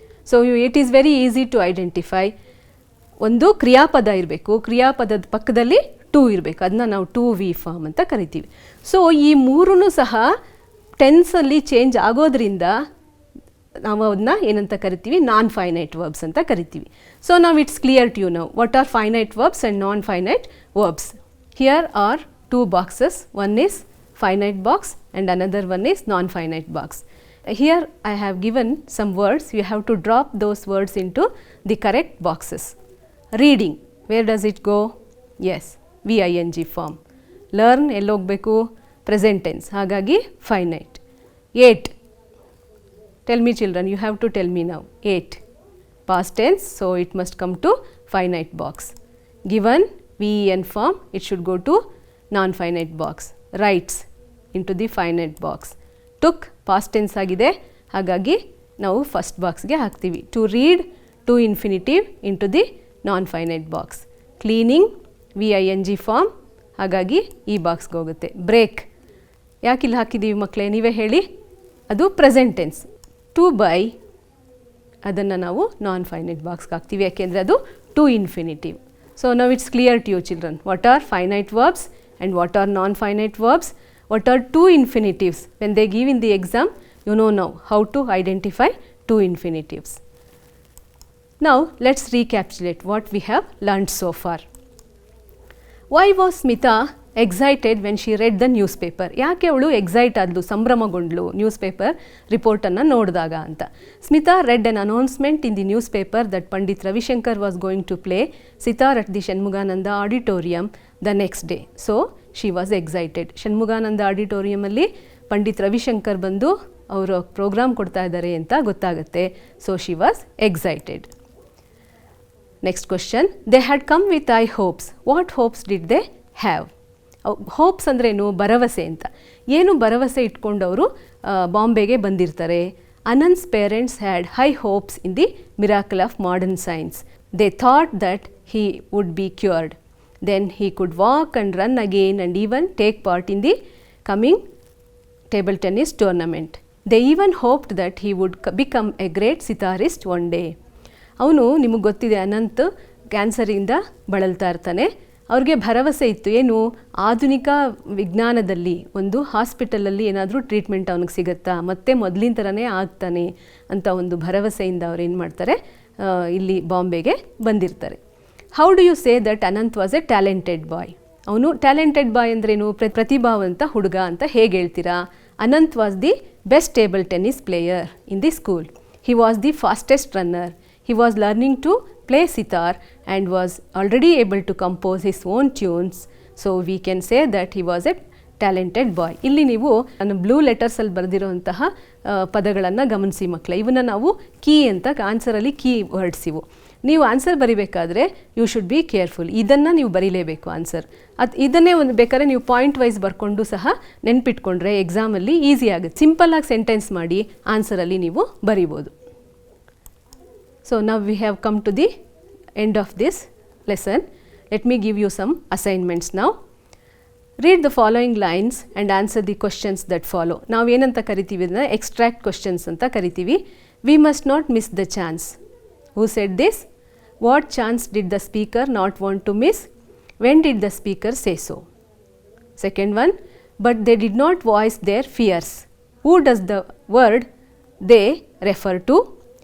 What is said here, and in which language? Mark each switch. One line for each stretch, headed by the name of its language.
Kannada: So
English: It is very easy to identify.
Kannada: ಒಂದು ಕ್ರಿಯಾಪದ ಇರಬೇಕು, ಕ್ರಿಯಾಪದದ ಪಕ್ಕದಲ್ಲಿ ಟು ಇರಬೇಕು. ಅದನ್ನ ನಾವು 2V ಫಾರ್ಮ್ ಅಂತ ಕರಿತೀವಿ. ಸೊ ಈ ಮೂರೂ ಸಹ ಟೆನ್ಸಲ್ಲಿ ಚೇಂಜ್ ಆಗೋದ್ರಿಂದ ನಾವು ಅದನ್ನ ಏನಂತ ಕರಿತೀವಿ, ನಾನ್ ಫೈನೈಟ್ ವರ್ಬ್ಸ್ ಅಂತ ಕರಿತೀವಿ.
English: So ನಾವು it's clear to you now what are finite verbs and non finite verbs. Here are 2 boxes, one is finite box and another one is non-finite box. Here I have given some words, you have to drop those words into the correct boxes. Reading, where does it go? Yes, VING form. Learn,
Kannada: ಎಲ್ಲಿ ಹೋಗಬೇಕು,
English: present tense, ಹಾಗಾಗಿ finite. 8, tell me children, you have to tell me now. 8, past tense, so it must come to finite box. Given, VEN form, it should go to non-finite box. Writes into the finite box.
Kannada: Took past tense ಆಗಿದೆ, ಹಾಗಾಗಿ ನಾವು first ಬಾಕ್ಸ್ಗೆ ಹಾಕ್ತೀವಿ.
English: To read, to infinitive into the non finite box.
Kannada: Cleaning, VING form, ಹಾಗಾಗಿ ಈ ಬಾಕ್ಸ್ಗೆ ಹೋಗುತ್ತೆ. Break ಯಾಕಿಲ್ಲಿ ಹಾಕಿದ್ದೀವಿ ಮಕ್ಕಳೇ, ನೀವೇ ಹೇಳಿ. ಅದು ಪ್ರೆಸೆಂಟ್ ಟೆನ್ಸ್. ಟು ಬೈ, ಅದನ್ನು ನಾವು ನಾನ್-ಫೈನೈಟ್ ಬಾಕ್ಸ್ಗೆ ಹಾಕ್ತೀವಿ, ಯಾಕೆಂದರೆ ಅದು to infinitive.
English: So now it's clear to you children, what are finite verbs and what are non-finite verbs, what are two infinitives. When they give in the exam, you know now how to identify two infinitives. Now let's recapitulate what we have learned so far. Why was Smita excited when she read the newspaper?
Kannada: ಯಾಕೆ ಅವಳು excite ಆದ್ಲು, ಸಂಭ್ರಮಗೊಂಡ್ಲು news paper ರಿಪೋರ್ಟನ್ನು ನೋಡಿದಾಗ ಅಂತ.
English: Smita read an announcement in the newspaper that Pandit Ravishankar was going to play sitar at the Shanmugananda auditorium the next day. So she was excited.
Kannada: Shanmugananda auditorium ಅಲ್ಲಿ ಪಂಡಿತ್ ರವಿಶಂಕರ್ ಬಂದು ಅವರು program ಕೊಡ್ತಾ ಇದ್ದಾರೆ ಅಂತ ಗೊತ್ತಾಗುತ್ತೆ.
English: So she was excited. Next question, they had come with high hopes. What hopes did they have?
Kannada: Hopes ಅಂದ್ರೇನು, ಭರವಸೆ ಅಂತ. ಏನು ಭರವಸೆ ಇಟ್ಕೊಂಡು ಅವರು ಬಾಂಬೆಗೆ ಬಂದಿರ್ತಾರೆ.
English: Anant's parents had high hopes in the miracle of modern science. They thought that he would be cured. Then he could walk and run again and even take part in the coming table tennis tournament. They even hoped that he would become a great sitarist one day.
Kannada: ಅವನು, ನಿಮಗೆ ಗೊತ್ತಿದೆ, ಅನಂತ್ ಕ್ಯಾನ್ಸರಿಂದ ಬಳಲ್ತಾ ಇರ್ತಾನೆ. ಅವ್ರಿಗೆ ಭರವಸೆ ಇತ್ತು, ಏನು, ಆಧುನಿಕ ವಿಜ್ಞಾನದಲ್ಲಿ ಒಂದು ಹಾಸ್ಪಿಟಲಲ್ಲಿ ಏನಾದರೂ ಟ್ರೀಟ್ಮೆಂಟ್ ಅವನಿಗೆ ಸಿಗುತ್ತಾ, ಮತ್ತೆ ಮೊದಲಿನ ಥರನೇ ಆಗ್ತಾನೆ ಅಂತ ಒಂದು ಭರವಸೆಯಿಂದ ಅವ್ರು ಏನು ಮಾಡ್ತಾರೆ, ಇಲ್ಲಿ ಬಾಂಬೆಗೆ ಬಂದಿರ್ತಾರೆ.
English: How do you say that Anant was a talented boy?
Kannada: ಅವನು ಟ್ಯಾಲೆಂಟೆಡ್ ಬಾಯ್ ಅಂದ್ರೇನು, ಪ್ರತಿಭಾವಂತ ಹುಡುಗ ಅಂತ ಹೇಗೆ ಹೇಳ್ತೀರಾ?
English: Anant was the best table tennis player in the school. He was the fastest runner. He was learning to play sitar and was already able to compose his own tunes. So we can say that he was a talented boy.
Kannada: ಇಲ್ಲಿ ನೀವು ನಾನು blue ಲೆಟರ್ಸಲ್ಲಿ ಬರೆದಿರುವಂತಹ ಪದಗಳನ್ನು ಗಮನಿಸಿ ಮಕ್ಕಳೇ. ಇವನ್ನ ನಾವು key ಅಂತ, ಆನ್ಸರಲ್ಲಿ ಕೀ ವರ್ಡ್ಸ್ ಇವು. ನೀವು answer ಬರಿಬೇಕಾದ್ರೆ
English: You should be careful.
Kannada: ಇದನ್ನು ನೀವು ಬರೀಲೇಬೇಕು ಆನ್ಸರ್. ಇದನ್ನೇ ಒಂದು ಬೇಕಾದ್ರೆ ನೀವು ಪಾಯಿಂಟ್ ವೈಸ್ ಬರ್ಕೊಂಡು ಸಹ ನೆನ್ಪಿಟ್ಕೊಂಡ್ರೆ ಎಕ್ಸಾಮಲ್ಲಿ ಈಸಿ ಆಗುತ್ತೆ. ಸಿಂಪಲ್ಲಾಗಿ ಸೆಂಟೆನ್ಸ್ ಮಾಡಿ ಆನ್ಸರಲ್ಲಿ ನೀವು ಬರಿಬೋದು.
English: So now we have come to the end of this lesson. Let me give you some assignments now. Read the following lines and answer the questions that follow.
Kannada: ನಾವು ಏನಂತ ಕರಿತೀವಿ ಅದನ್ನ extract questions ಅಂತ ಕರಿತೀವಿ.
English: We must not miss the chance. Who said this? What chance did the speaker not want to miss? When did the speaker say so? Second one, but they did not voice their fears. Who does the word they refer to?